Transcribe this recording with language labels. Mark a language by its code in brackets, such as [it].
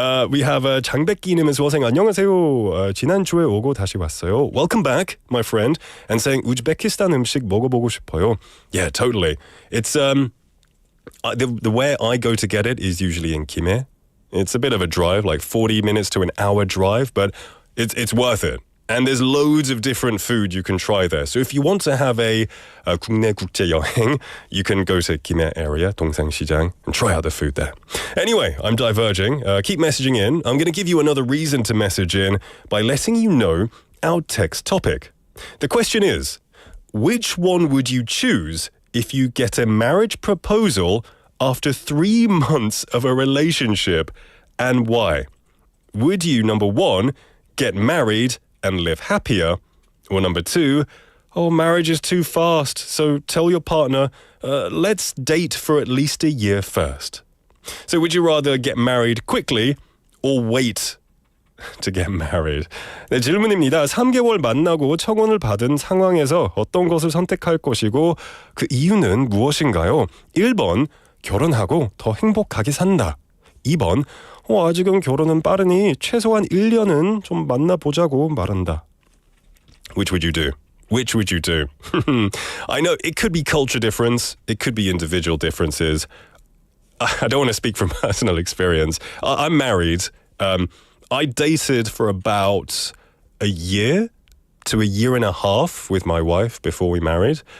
[en] We have 장백기님 as well saying [ko] 안녕하세요. 지난주에 오고 다시 왔어요. [en] Welcome back, my friend. And saying [ko] 우즈베키스탄 음식 먹어보고 싶어요. [en] Yeah, totally. It's the way I go to get it is usually in Kimhae. It's a bit of a drive, like 40 minutes to an hour drive, but it's worth it. And there's loads of different food you can try there. So if you want to have a [ko] 국내 국제 여행, [en] you can go to Kimhae area, 동상시장, and try out the food there. Anyway, I'm diverging. Keep messaging in. I'm going to give you another reason to message in by letting you know our text topic. The question is, which one would you choose if you get a marriage proposal after 3 months of a relationship, and why? Would you, number 1, get married and live happier? Or number 2, marriage is too fast, so tell your partner, let's date for at least a year first. So would you rather get married quickly or wait to get married? [ko] 네, 질문입니다. 3개월 만나고 청혼을 받은 상황에서 어떤 것을 선택할 것이고 그 이유는 무엇인가요? 1번, 결혼하고 더 행복하게 산다. 2번, 아직은 결혼은 빠르니 최소한 1년은 좀 만나보자고 말한다. [en] Which would you do? Which would you do? I know it could be culture difference. It could be individual differences. I don't want to speak from personal experience. I'm married. I dated for about a year to a year and a half with my wife before we married.